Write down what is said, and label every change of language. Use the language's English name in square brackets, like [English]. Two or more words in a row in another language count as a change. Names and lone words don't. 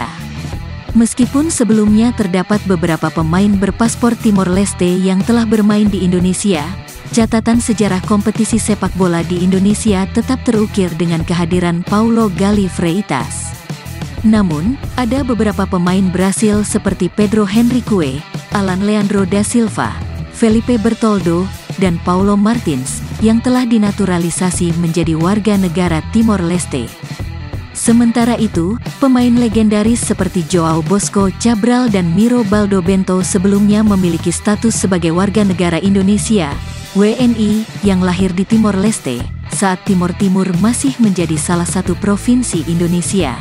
[Indonesian] Meskipun sebelumnya terdapat beberapa pemain berpaspor Timor Leste yang telah bermain di Indonesia, catatan sejarah kompetisi sepak bola di Indonesia tetap terukir dengan kehadiran Paulo Gali Freitas. Namun, ada beberapa pemain Brasil seperti Pedro Henrique, Alan Leandro da Silva, Felipe Bertoldo, dan Paulo Martins, yang telah dinaturalisasi menjadi warga negara Timor Leste. Sementara itu, pemain legendaris seperti Joao Bosco Cabral dan Miro Baldo Bento sebelumnya memiliki status sebagai warga negara Indonesia, WNI, yang lahir di Timor Leste, saat Timor Timur masih menjadi salah satu provinsi Indonesia.